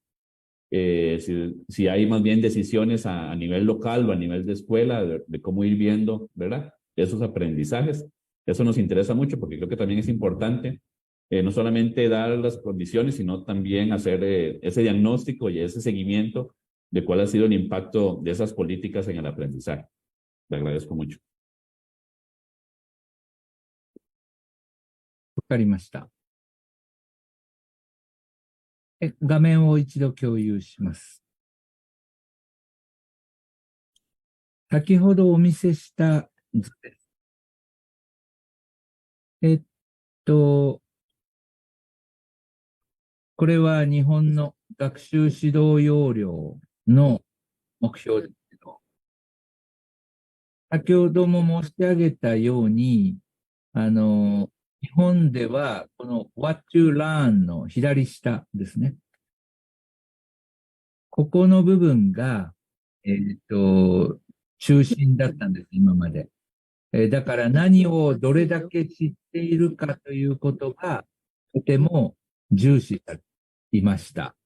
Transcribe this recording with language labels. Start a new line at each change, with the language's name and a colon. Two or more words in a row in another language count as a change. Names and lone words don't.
Spanish: Si hay más bien decisiones a nivel local o a nivel de escuela de cómo ir viendo, ¿verdad? Esos aprendizajes. Eso nos interesa mucho porque creo que también es importante no solamente dar las condiciones, sino también hacer ese diagnóstico y ese seguimiento de cuál ha sido el impacto de esas políticas en el aprendizaje. Le agradezco mucho.
Japanese: わかりました。画面を一度共有します。先ほどお見せした図です。これは日本の学習指導要領の目標ですけど、先ほども申し上げたように、日本ではこの
English: What you learn
Japanese: の左下ですね。ここの部分が、中心だったんです、今まで。だから何をどれだけ知っているかということがとても重視されていました。